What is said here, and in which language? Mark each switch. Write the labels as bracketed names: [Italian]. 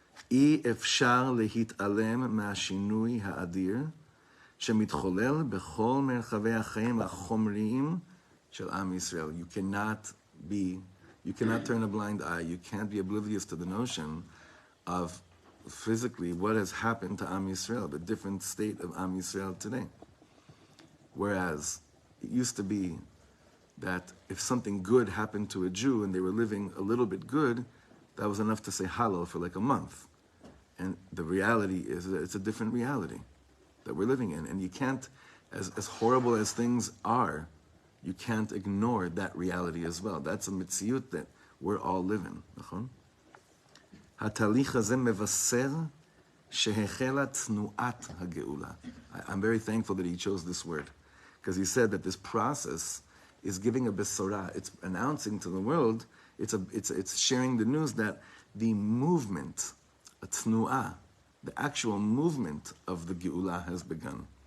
[Hebrew] אי אפשר להתעלם מהשינוי האדיר שמתחולל בכל מרחבי החיים החומריים של עם ישראל. [English] You cannot turn a blind eye. You can't be oblivious to the notion of physically what has happened to Am Yisrael, the different state of Am Yisrael today. Whereas it used to be that if something good happened to a Jew and they were living a little bit good, that was enough to say Hallel for like a month. And the reality is that it's a different reality that we're living in. And you can't, as horrible as things are, you can't ignore that reality as well. That's a mitziyut that we're all living. [Hebrew] התהליך הזה מבשר שהחלה תנועת הגאולה. [English] I'm very thankful that he chose this word, because he said that this process is giving a besorah. It's announcing to the world, it's sharing the news that the movement, a tnu'ah, the actual movement of the geula has begun.